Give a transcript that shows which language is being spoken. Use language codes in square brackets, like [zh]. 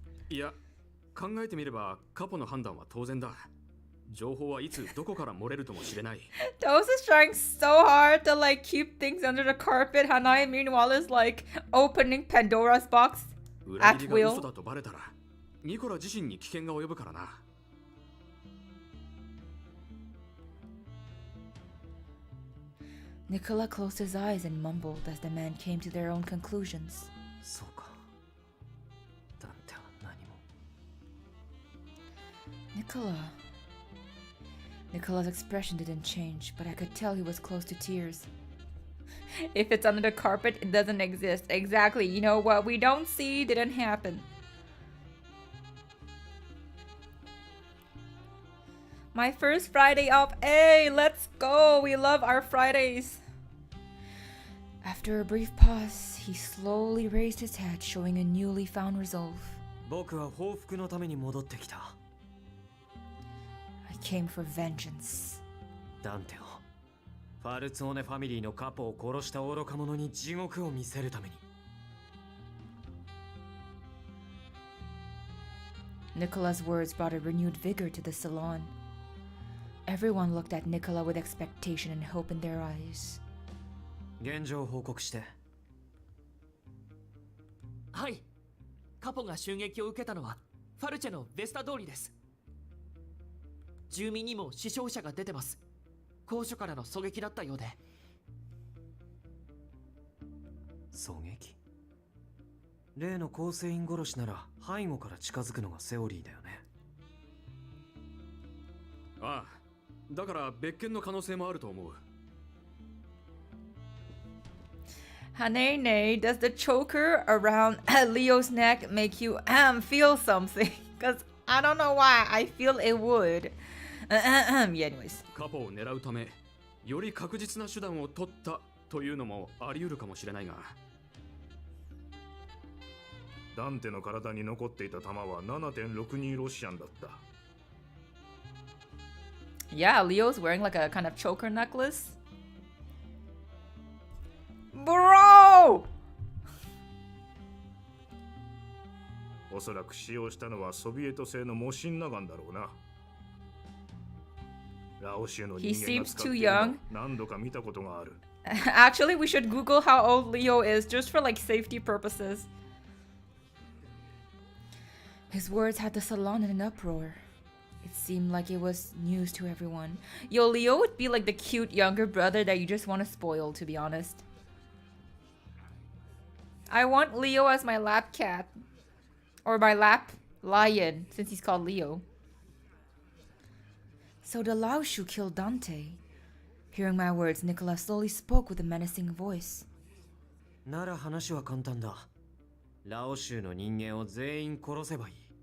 [ja] いや、考えてみればカポの判断は当然だ。情報はいつどこから漏れるともしれない。 [en] Toast is trying so hard to like keep things under the carpet. Hanai meanwhile is like opening Pandora's box [ja] 裏 [en] at [ja] 切りが嘘 [en] will. [ja] だとバレたら、ニコラ自身に危険が及ぶからな。 [en] Nicola closed his eyes and mumbled as the men came to their own conclusions. [ja] そうか。ダンテは何も。 [en] Nicola's expression didn't change, but I could tell he was close to tears. If it's under the carpet, it doesn't exist. Exactly. You know what we don't see didn't happen. My first Friday off. Hey, let's go. We love our Fridays. After a brief pause, he slowly raised his head, showing a newly found resolve. [ja] 僕は報復のために戻ってきた。 [en] I came for vengeance. [ja] ダンテをファルツオネファミリーのカポを殺した愚か者に地獄を見せるために。 [en] Nicola's words brought a renewed vigor to the salon. Everyone looked at Nicola with expectation and hope in their eyes. [ja] 現状を報告して。はい。カポが襲撃を受けたのはファルチェのベスタ通りです。住民にも死傷者が出てます。高所からの狙撃だったようで。狙撃？例の構成員殺しなら背後から近づくのがセオリーだよね。ああ、だから別件の可能性もあると思う。 [en] Hanene, does the choker around Leo's neck make you feel something? Because I don't know why, I feel it would. Yeah, anyways. [ja] カポを狙うため、より確実な手段を取ったというのもあり得るかもしれないが。ダンテの体に残っていた弾は 7.62 ロシアンだった。 [en] Yeah, Leo's wearing like a kind of choker necklace. Bro! [ja] おそらく使用したのはソビエト製のモシンナガンだろうな。ラオ州の人間が使っているのを何度か見たことがある。 [en] Actually, we should Google how old Leo is just for like safety purposes. His words had the salon in an uproar. It seemed like it was news to everyone. Yo, Leo would be like the cute younger brother that you just want to spoil, to be honest. I want Leo as my lap cat. Or my lap lion, since he's called Leo. So the Laoshu killed Dante. Hearing my words, Nicola slowly spoke with a menacing voice. [ja] なら話は簡単だ。ラオ州の人間を全員殺せばいい。